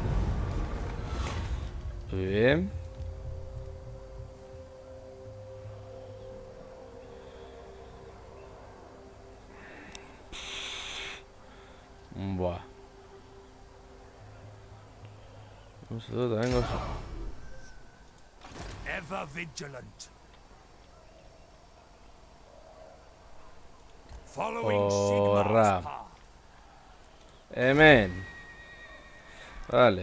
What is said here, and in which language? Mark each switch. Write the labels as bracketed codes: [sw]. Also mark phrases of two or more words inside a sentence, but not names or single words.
[es] Bien. Buah. [eu] Uste dut, [es] vengo. [en] Ever vigilant. Following [eu] Horra. [en] Sigmar's path. [eu] Hemen. Vale.